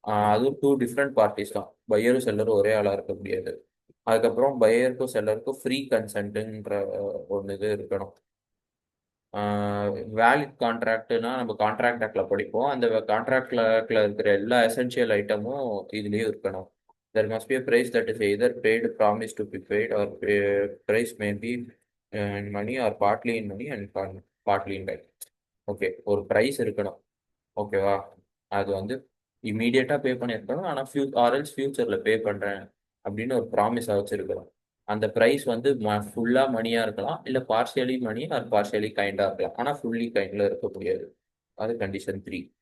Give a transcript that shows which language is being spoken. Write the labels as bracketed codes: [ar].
[ta] அதுவும் two different parties தான், பையரும் செல்லரும் ஒரே ஆளாக இருக்க முடியாது. அதுக்கப்புறம் பையருக்கும் செல்லருக்கும் ஃப்ரீ கன்சென்ட்டுன்ற ஒன்று இது இருக்கணும். வேலிட் கான்ட்ராக்ட்னா நம்ம கான்ட்ராக்ட் ஆக்ட்ல படிப்போம், அந்த கான்ட்ராக்ட்ல இருக்கிற எல்லா எசென்ஷியல் ஐட்டமும் இதுலேயும் இருக்கணும். [en] There must be a price that is either paid, promised to be paid, or price may be in money or partly in money and partly in kind. [ta] Okay, ஒரு price இருக்கணும். ஓகேவா? அது வந்து இம்மீடியட்டாக பே பண்ணியிருக்கணும், ஆனால் ஆர்எல்ஸ் ஃபியூச்சரில் பே பண்ணுறேன் அப்படின்னு ஒரு ப்ராமிஸாக வச்சுருக்கிறோம். அந்த ப்ரைஸ் வந்து ஃபுல்லாக மணியாக இருக்கலாம், இல்லை பார்ஷியலி மணி ஆர் பார்ஷியலி கைண்டாக இருக்கலாம், ஆனால் ஃபுல்லி கைண்டில் இருக்க முடியாது. அது கண்டிஷன் 3.